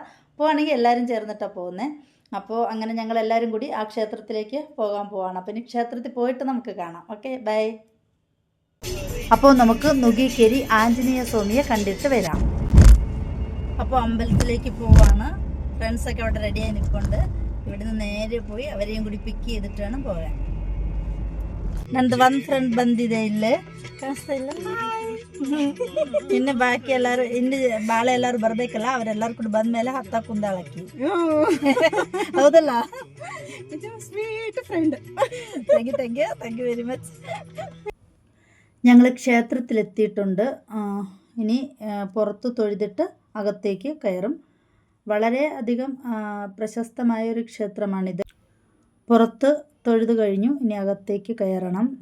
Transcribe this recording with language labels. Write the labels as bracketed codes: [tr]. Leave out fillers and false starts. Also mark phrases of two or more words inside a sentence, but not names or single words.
[ml] പോവുകയാണെങ്കിൽ എല്ലാവരും ചേർന്നിട്ടാണ് പോകുന്നത്. അപ്പോൾ അങ്ങനെ ഞങ്ങൾ എല്ലാവരും കൂടി ആ ക്ഷേത്രത്തിലേക്ക് പോകാൻ പോവാണ്. അപ്പോൾ ഇനി ക്ഷേത്രത്തിൽ പോയിട്ട് നമുക്ക് കാണാം. [en] okay, bye. [ml] അപ്പോൾ നമുക്ക് നുകിക്കേരി ആഞ്ജനേയ സ്വാമിയെ കണ്ടിട്ട് വരാം. അപ്പോൾ അമ്പലത്തിലേക്ക് പോവാണ്. ഫ്രണ്ട്സൊക്കെ അവിടെ റെഡിയായി നിൽപ്പുണ്ട്. ഇവിടുന്ന് നേരെ പോയി അവരെയും കൂടി പിക്ക് ചെയ്തിട്ട് വേണം പോകാൻ. [kn] ನಂದು ಒಂದು ಫ್ರೆಂಡ್ ಬಂದಿದೆ ಇಲ್ಲೇ, ಕಾಣಿಸ್ತಾ ಇಲ್ಲ. ಇನ್ನು ಬಾಕಿ ಎಲ್ಲರೂ ಇನ್ನು ಬಾಳೆ ಎಲ್ಲರೂ ಬರ್ಬೇಕಲ್ಲ, ಅವರೆಲ್ಲರೂ ಕೂಡ ಬಂದ್ಮೇಲೆ ಹತ್ತ ಕುಂದಾಳಕ್ಕಿ. ಹೌದಲ್ಲ? [en] sweet friend. thank you very much. [ml] ഞങ്ങൾ ക്ഷേത്രത്തിലെത്തിയിട്ടുണ്ട്. ഇനി പുറത്ത് തൊഴുതിട്ട് അകത്തേക്ക് കയറും. വളരെ അധികം പ്രശസ്തമായൊരു ക്ഷേത്രമാണിത്. പുറത്ത് തൊഴുതു കഴിഞ്ഞു, ഇനി അകത്തേക്ക് കയറണം.